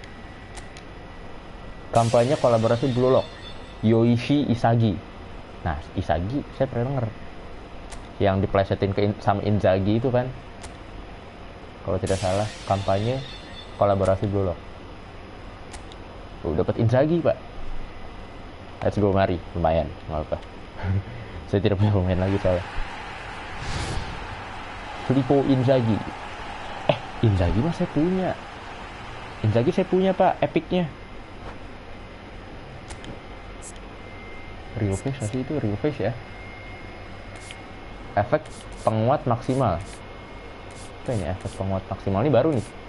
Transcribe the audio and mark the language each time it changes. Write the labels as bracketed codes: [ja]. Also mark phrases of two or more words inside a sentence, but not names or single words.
[id] Kampanye kolaborasi Blue Lock, Yoichi Isagi. Nah, Isagi saya pernah denger. Yang diplesetin sama Inzaghi itu kan. Kalau tidak salah, kampanye kolaborasi Blue Lock. Dapat Inzaghi, Pak. [en] Let's go, [id] mari. Lumayan, nggak apa. Saya tidak punya pemain lagi soalnya. Filippo Inzaghi. Inzaghi mah saya punya. Inzaghi saya punya, Pak, epicnya. [en] Real face [id] masih itu, [en] real face [id] ya. Efek penguat maksimal. Apa ini efek penguat maksimal? Ini baru nih.